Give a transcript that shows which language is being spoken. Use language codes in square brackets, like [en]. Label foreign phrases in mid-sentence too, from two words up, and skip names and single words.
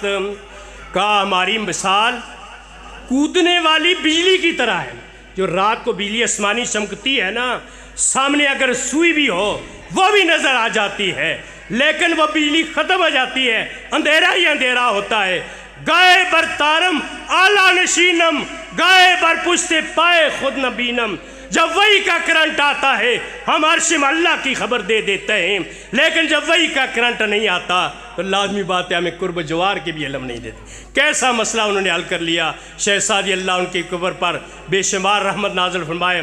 [ur] کہا ہماری مثال کودنے والی بجلی کی طرح ہے. جو رات کو بجلی آسمانی چمکتی ہے نا، سامنے اگر سوئی بھی ہو وہ بھی نظر آ جاتی ہے لیکن وہ بجلی ختم ہو جاتی ہے، اندھیرا ہی اندھیرا ہوتا ہے. [fa] گائے بر تارم آلہ نشینم، گائے بر پشت پائے خود نبینم. [ur] جب وہی کا کرنٹ آتا ہے ہم عرش میں اللہ کی خبر دے دیتے ہیں، لیکن جب وہی کا کرنٹ نہیں آتا تو لازمی بات ہے ہمیں قرب جوار کی بھی علم نہیں دیتے. کیسا مسئلہ انہوں نے حل کر لیا. شیخ سعدی اللہ ان کی قبر پر بے شمار رحمت نازل فرمائے.